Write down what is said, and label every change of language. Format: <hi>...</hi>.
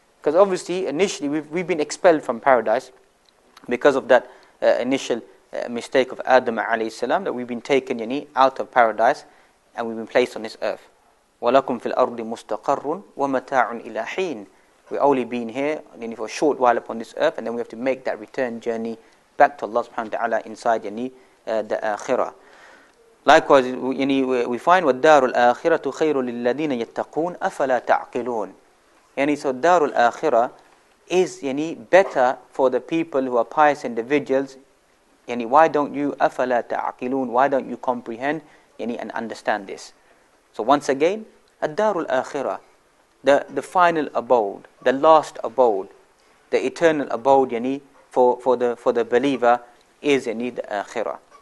<en>Because obviously, initially, we've been expelled from paradise because of that initial mistake of Adam alayhi salam, that we've been taken out of paradise and we've been placed on this earth.</en> <ar>وَلَكُمْ فِي الْأَرْضِ مُسْتَقَرٌ وَمَتَاعٌ إِلَى حِينٍ.</ar> <en>We've only been here for a short while upon this earth, and then we have to make that return journey back to Allah subhanahu wa ta'ala inside the akhirah. Likewise, we find</en> <ar>وَالدَّارُ الْآخِرَةُ خَيْرٌ لِلَّذِينَ يَتَّقُونَ أَفَلَا تَعْقِلُونَ.</ar> <en>So Darul Akhirah is better for the people who are pious individuals. Why don't you</en> <ar>أَفَلَا تَعْقِلُونَ?</ar> <en>Why don't you comprehend and understand this? So once again,</en> <ar>الدَّارُ الْآخِرَةُ,</ar> <en>the final abode, the last abode, the eternal abode for the believer is the akhirah.</en>